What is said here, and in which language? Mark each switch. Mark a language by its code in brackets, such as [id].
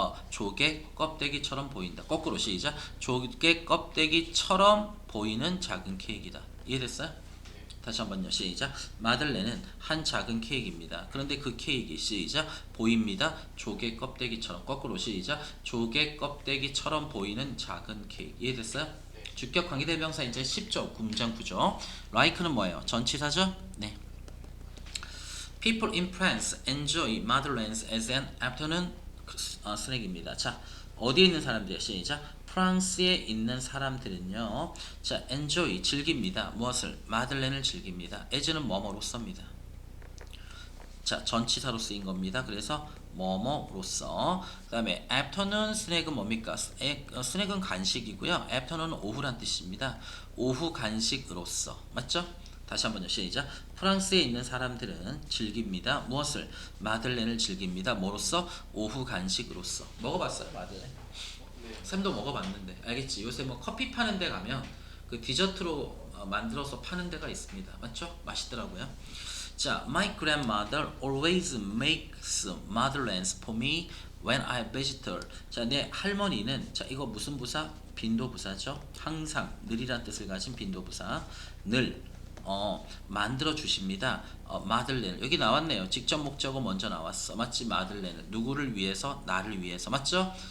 [ko] 조개 껍데기처럼 보인다. 거꾸로 시작. 조개 껍데기처럼 보이는 작은 케이크이다. 이해됐어요? 다시 한번요. 시작. 마들렌은 한 작은 케이크입니다. 그런데 그 케이크 시작. 보입니다. 조개 껍데기처럼. 거꾸로 시작. 조개 껍데기처럼 보이는 작은 케이크. 이해됐어요? 주격 관계대명사 이제 10조 문장 구조. like는 뭐예요? 전치사죠? 네. [en] People in France enjoy madeleines as an afternoon snack입니다. [ko] 자, 어디에 있는 사람들이야? 시작. 프랑스에 있는 사람들은요. 자, enjoy 즐깁니다. 무엇을? 마들렌을 즐깁니다. as는 뭐뭐로써입니다. 자, 전치사로 쓰인 겁니다. 그래서 뭐뭐로써. 그다음에 afternoon snack은 뭡니까? 스낵은 간식이고요. afternoon은 오후란 뜻입니다. 오후 간식으로서. 맞죠? 다시 한번요. 시작. 프랑스에 있는 사람들은 즐깁니다. 무엇을? 마들렌을 즐깁니다. 뭐로써? 오후 간식으로서. 먹어봤어요? 마들렌? 네. 쌤도 먹어봤는데 알겠지? 요새 뭐 커피 파는 데 가면 그 디저트로 만들어서 파는 데가 있습니다. 맞죠? 맛있더라고요. [en] 자, my grandmother always makes madeleines for me when I visit her. [ko] 자, 내 할머니는, 자, 이거 무슨 부사? 빈도부사죠. 항상, 늘이란 뜻을 가진 빈도부사. 늘 만들어 주십니다. 마들렌 여기 나왔네요. 직접 목적어 먼저 나왔어. 맞지? 마들렌 누구를 위해서? 나를 위해서. 맞죠?